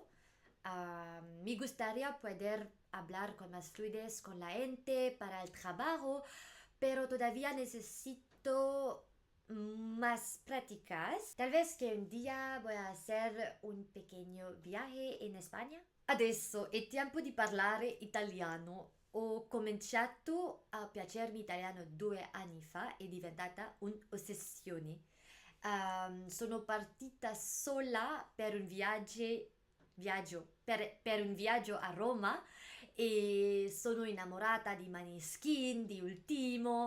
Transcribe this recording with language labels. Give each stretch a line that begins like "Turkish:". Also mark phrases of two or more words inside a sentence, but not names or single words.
Spanish: Me gustaría poder hablar con más fluidez con la gente para el trabajo, pero todavía necesito más prácticas. Tal vez que un día voy a hacer un pequeño viaje
Italian: in Spagna. Adesso è tempo di parlare italiano. Ho cominciato a piacermi italiano 2 anni fa, è diventata un'ossessione. Sono partita sola per un viaggio per un viaggio a Roma e sono innamorata di Maneskin, di Ultimo.